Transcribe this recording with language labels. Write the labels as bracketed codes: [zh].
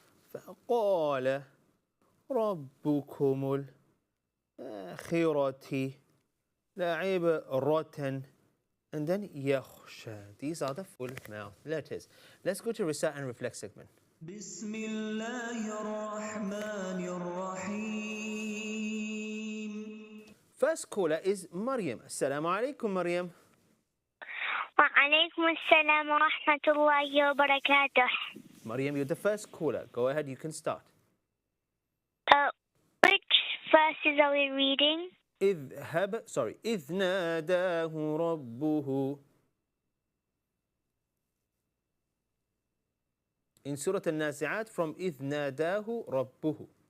[ar] فقال ربكم الآخرة لعبرة [en] and then [ar] يخشى. [en] These are the full mouth letters. Let's go to recite and reflect segment. [ar] بسم الله الرحمن الرحيم. [en] First caller is Maryam. Assalamu alaikum, Maryam. [ar] وعليكم السلام ورحمة الله وبركاته. [en] Maryam, you're the first caller. Go ahead, you can start. Which verses are we reading? [ar] إذ ناداه ربه. [en] In Surah Al-Nazi'at from [ar] إذ ناداه ربه.